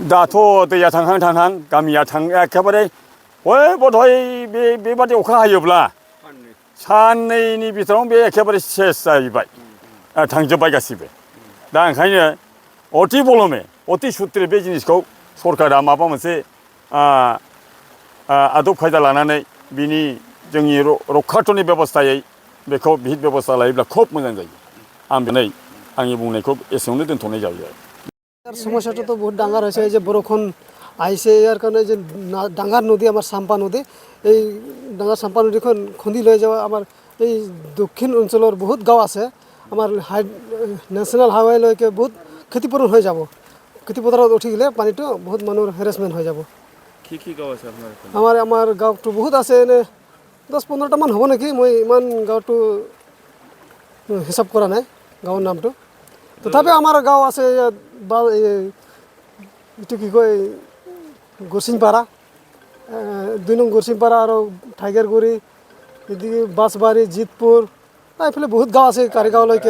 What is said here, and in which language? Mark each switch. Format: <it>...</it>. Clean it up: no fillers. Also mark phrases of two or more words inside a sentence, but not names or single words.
<brx>दाथ' दैया थांहां गामिया एखेबारे बधय बेबादि अखा हायोब्ला साननैनि बिथोराव बे एखेबारे सेस जाहैबाय थांजोब्बाय गासिबो दा ओंखायनो अति बलमे अति सुत्रे बे जिनिसखौ सरकारा माबा मोनसे आदब खायदा लानानै बिनि जोंनि रक्षाथनि बेबस्थायै बेखौ बिहित बेबस्था लायोब्ला खोब मोजां जायो आं दिनै आंनि बुंनायखौ एसेयावनो दोनथ'नाय जाबाय</brx> <as>সমস্যাটা তো বহুত ডাঙর হয়েছে এই যে বরষুণ আইছে ইয়ার কারণে যে ডাঙার নদী আমার সাম্পা নদী এই ডাঙার সাম্পা নদীখন খুন্দি লৈ যাওয়া আমার এই দক্ষিণ অঞ্চলের বহুত গাঁও আছে আমার</as> <en>national highway-লৈকে</en> <as>বহুত ক্ষতিপূরণ হয়ে যাব খেতিপথাৰত উঠি গেলে পানীটো বহুত মানুহৰ হেৰাসমেণ্ট হৈ যাব কি গাঁও আছে আপোনাৰ আমাৰ গাঁৱটো বহুত আছে এনে 10-15টা মান হ'ব নেকি মই ইমান গাঁৱটো হিচাপ কৰা নাই গাঁৱৰ নামটো তথাপি আমাৰ গাঁও আছে এইটো কি কয় গৰচিংপাৰা 2 নং গৰচিংপাৰা আৰু টাইগাৰগুৰি এদিকে বাসবাৰী জিতপুৰ এইফালে বহুত গাঁও আছে কাৰিগাঁৱলৈকে</as>